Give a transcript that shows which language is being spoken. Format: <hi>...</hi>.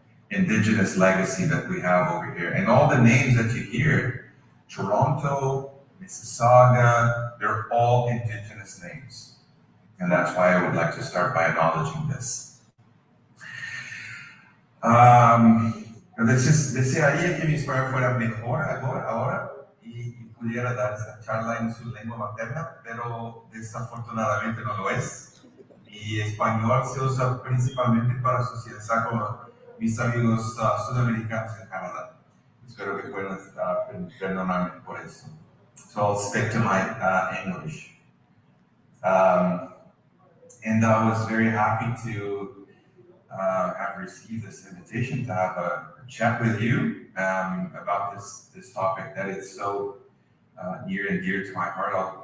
<en>indigenous legacy that we have over here. And all the names that you hear, Toronto, Mississauga, they're all indigenous names. And that's why I would like to start by acknowledging this.</en> <es>Desearía que mi español fuera mejor ahora y pudiera dar esta charla en su lengua materna, pero desafortunadamente no lo es. Y español se usa principalmente para socializar con mis amigos sudamericanos en Canadá. Espero que puedan perdonarme por eso.</es> <en>So I'll stick to my English. And I was very happy to have received this invitation to have a chat with you about this topic that is so near and dear to my heart.</en>